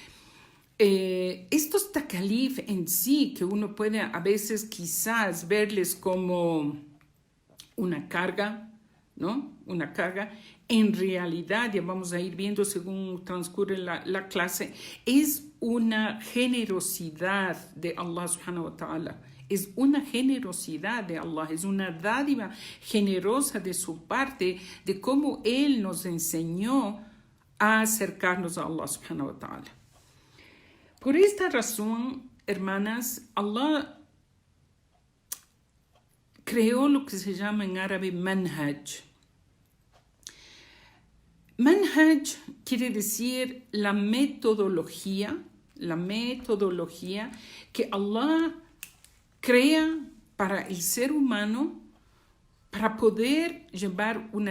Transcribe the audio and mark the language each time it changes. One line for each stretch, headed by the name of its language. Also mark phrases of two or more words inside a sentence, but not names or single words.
Spanish: Estos takalif en sí, que uno puede a veces quizás verles como una carga, ¿no? Una carga. En realidad, ya vamos a ir viendo según transcurre la clase, es una generosidad de Allah
Arabic: سبحانه وتعالى.
Spanish: Es una generosidad de Allah, es una dádiva generosa de su parte, de cómo Él nos enseñó a acercarnos a Allah
Arabic: سبحانه وتعالى.
Spanish: Por esta razón, hermanas, Allah creó lo que se llama en árabe manhaj. Manhaj quiere decir la metodología que Allah crea para el ser humano para poder llevar una